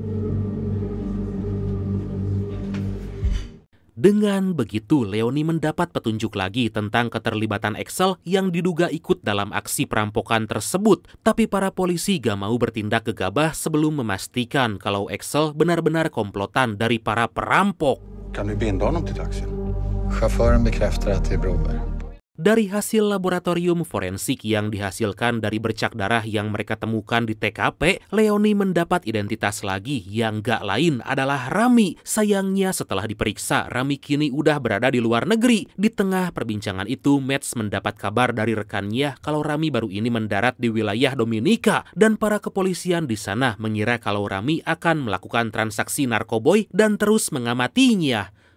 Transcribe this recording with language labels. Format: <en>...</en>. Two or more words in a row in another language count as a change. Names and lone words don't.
<id>Dengan begitu, Leoni mendapat petunjuk lagi tentang keterlibatan Axel yang diduga ikut dalam aksi perampokan tersebut. Tapi para polisi gak mau bertindak gegabah sebelum memastikan kalau Axel benar-benar komplotan dari para perampok.</id> <sv>Kan du binda honom till taxin? Chauffören bekräftar att det är Broberg.</sv> <id>Dari hasil laboratorium forensik yang dihasilkan dari bercak darah yang mereka temukan di TKP, Leoni mendapat identitas lagi yang gak lain adalah Rami. Sayangnya setelah diperiksa, Rami kini udah berada di luar negeri. Di tengah perbincangan itu, Mats mendapat kabar dari rekannya kalau Rami baru ini mendarat di wilayah Dominika dan para kepolisian di sana mengira kalau Rami akan melakukan transaksi narkoboy dan terus mengamatinya.</id>